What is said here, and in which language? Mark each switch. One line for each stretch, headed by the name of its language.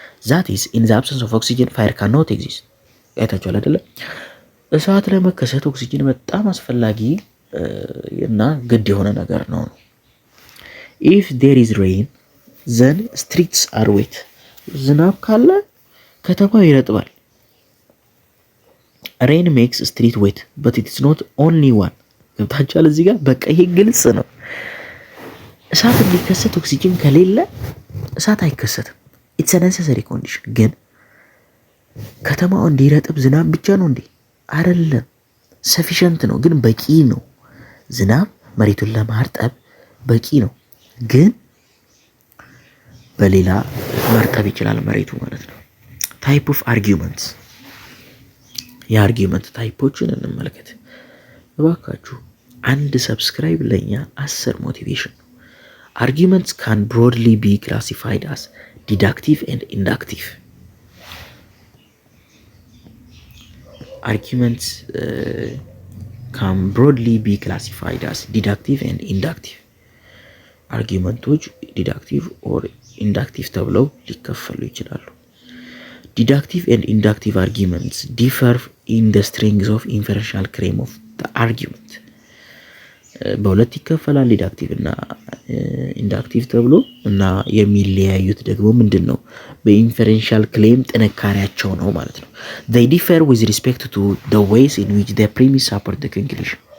English: That is, in the absence of oxygen, fire cannot exist.
Amharic: አይታችኋል አይደለ? እሳት ለመከሰት ኦክሲጅን በጣም አስፈላጊ እና ግድ የሆነ ነገር ነው።
English: If there is rain, then streets are wet.
Amharic: ዝናብ ካለ ከተማው ይረጥባል።
English: Rain makes street wet, but it is not only one.
Amharic: ገብታችኋል? እዚህ ጋር በቃ ይሄ ግልጽ ነው። እሳት እንዲከሰት ኦክሲጅን ከሌለ እሳት አይከሰትም። ኢትስ ነሰሰሪ ኮንዲሽን። ግን ከተማው እንዲረጥብ ዝናብ ብቻ ነው እንዴ? አይደለም። ሰፊሸንት ነው ግን በቂ ነው። ዝናብ መሬቱን ለማርጠብ በቂ ነው። ግን በሌላ መርጠብ ይችላል መሬቱ ማለት ነው። ታይፕ ኦፍ አርጊውመንትስ፣ የአርጊውመንት ታይፖችን እንመልከት እባካችሁ። አንድ ሰብስክራይብ ለኛ 10 ሞቲቬሽን ነው።
English: Arguments can broadly be classified as deductive and inductive. Arguments can broadly be classified as deductive and inductive.
Amharic: argumenቶች deductive or inductive ተብለው ሊከፈሉ ይችላሉ።
English: Deductive and inductive arguments differ in the strength of inferential claim of the argument.
Amharic: በሁለት ይከፈላል፣ ዲዳክቲቭ እና ኢንዳክቲቭ ተብሎ እና የሚለያዩት ደግሞ ምንድነው? በኢንፈረንሻል ክሌም ጥንካሬያቸው ነው ማለት ነው።
English: they differ with respect to the ways in which the premise support the conclusion.